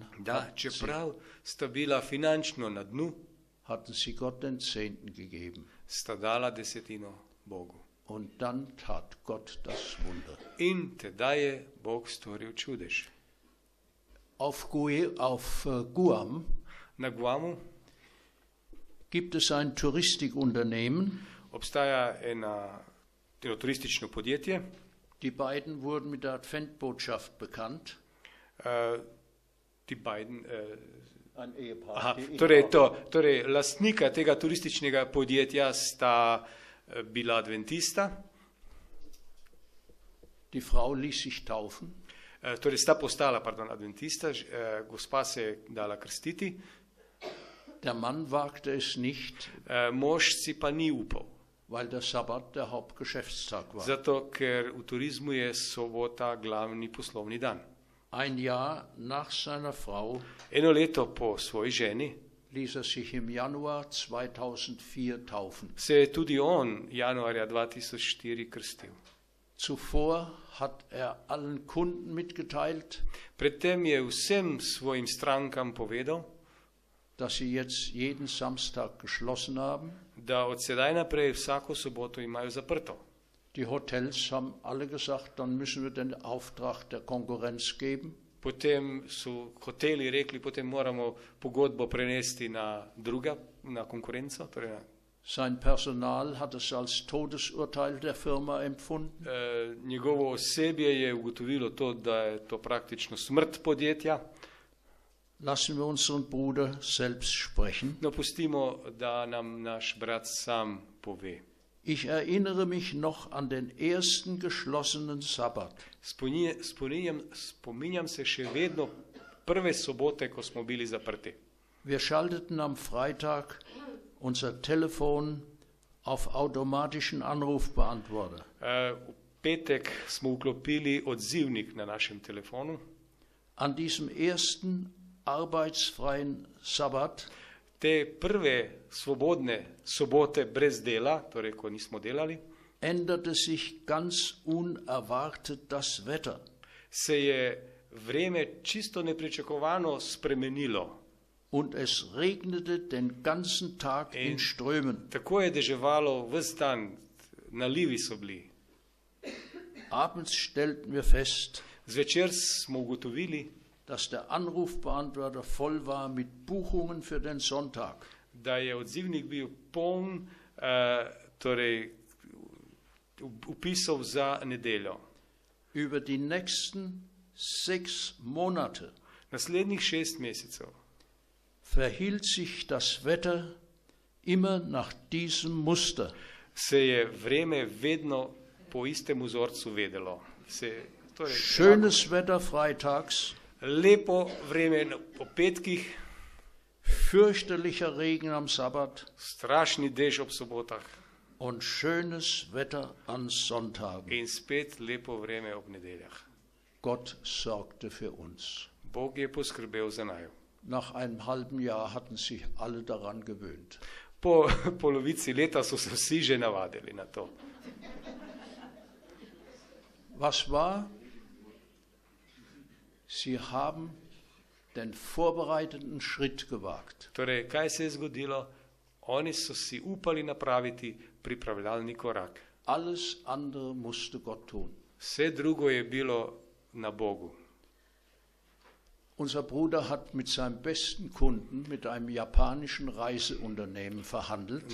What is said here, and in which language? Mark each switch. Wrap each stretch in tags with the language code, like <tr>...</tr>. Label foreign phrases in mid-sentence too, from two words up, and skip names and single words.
<sl>Da, čeprav sta bila finančno na dnu,</sl> <de>hatten sie Gott den 10. gegeben.</de> <sl>sta dala desetino Bogu.</sl> <de>Und dann tat Gott das Wunder.</de> <sl>In tedaj je Bog storil čudež.</sl> <de>Auf Guam</de> <sl>Na Guamu</sl> <de>gibt es ein Touristikunternehmen.</de> <sl>obstaja eno turistično podjetje.</sl> <de>Die beiden wurden mit der Adventbotschaft bekannt.</de> <sl>Ti Biden,</sl> <de>Ein Ehepaar.</de> <sl>torej lastnika tega turističnega podjetja sta bila adventista,</sl> <de>Die Frau ließ sich taufen.</de> <sl>torej sta postala, adventista, gospa se je dala krstiti,</sl> <de>Der Mann wagte es nicht,</de> <sl>mož si pa ni upal,</sl> <de>weil der Sabbat der Hauptgeschäftstag war.</de> <sl>zato ker v turizmu je sobota glavni poslovni dan.</sl> <de>Ein Jahr nach seiner Frau</de> <sl>Eno leto po svoji ženi</sl> <de>ließ er sich im Januar 2004 taufen.</de> <sl>se je tudi on januarja 2004 krstil.</sl> <de>Zuvor hat allen Kunden mitgeteilt,</de> <sl>Predtem je vsem svojim strankam povedal,</sl> <de>dass sie jetzt jeden Samstag geschlossen haben.</de> <sl>da od sedaj naprej vsako soboto imajo zaprto.</sl> <de>Die Hotels haben alle gesagt, dann müssen wir den Auftrag der Konkurrenz geben.</de> <sl>Potem so hoteli rekli, potem moramo pogodbo prenesti na konkurenco. Torej</sl> <de>Sein Personal hat es als Todesurteil der Firma empfunden.</de> <sl>Njegovo osebje je ugotovilo to, da je to praktično smrt podjetja.</sl> <de>Lassen wir unseren Bruder selbst sprechen.</de> <sl>No, pustimo, da nam naš brat sam pove.</sl> <de>Ich erinnere mich noch an den ersten geschlossenen Sabbat.</de> <sl>Spominjam se še vedno prve sobote, ko smo bili zaprti.</sl> <de>Wir schalteten am Freitag unser Telefon auf automatischen Anrufbeantworter.</de> <sl>V petek smo vklopili odzivnik na našem telefonu.</sl> <de>An diesem ersten arbeitsfreien Sabbat</de> <sl>Te prve svobodne sobote brez dela, torej ko nismo delali,</sl> <de>änderte sich ganz unerwartet das Wetter.</de> <sl>se je vreme čisto nepričakovano spremenilo.</sl> <de>Und es regnete den ganzen Tag in Strömen.</de> <sl>Tako je deževalo ves dan, nalivi so bili.</sl> <de>Abends stellten wir fest,</de> <sl>Zvečer smo ugotovili,</sl> <de>dass der Anrufbeantworter voll war mit Buchungen für den Sonntag.</de> <sl>da je odzivnik bil poln torej upisov za nedeljo.</sl> <de>Über die nächsten 6 Monate</de> <sl>Naslednjih 6 mesecev</sl> <de>verhielt sich das Wetter immer nach diesem Muster.</de> <sl>se je vreme vedno po istem vzorcu vedelo.</sl> <de>Schönes Wetter freitags,</de> <sl>Lepo vreme po petkih,</sl> <de>fürchterlicher Regen am Sabbat</de> <sl>strašni dež ob sobotah</sl> <de>und schönes Wetter an Sonntagen.</de> <sl>in spet lepo vreme ob nedeljah.</sl> <de>Gott sorgte für uns.</de> <sl>Bog je poskrbel za naju.</sl> <de>Nach einem halben Jahr hatten sich alle daran gewöhnt.</de> <sl>Po polovici leta so se vsi že navadili na to.</sl> <de>Was war? Sie haben den vorbereitenden Schritt gewagt.</de> <sl>Torej, kaj se je zgodilo? Oni so si upali napraviti pripravljalni korak.</sl> <de>Alles andere musste Gott tun.</de> <sl>Vse drugo je bilo na Bogu.</sl> <de>Unser Bruder hat mit seinem besten Kunden, mit einem japanischen Reiseunternehmen verhandelt.</de>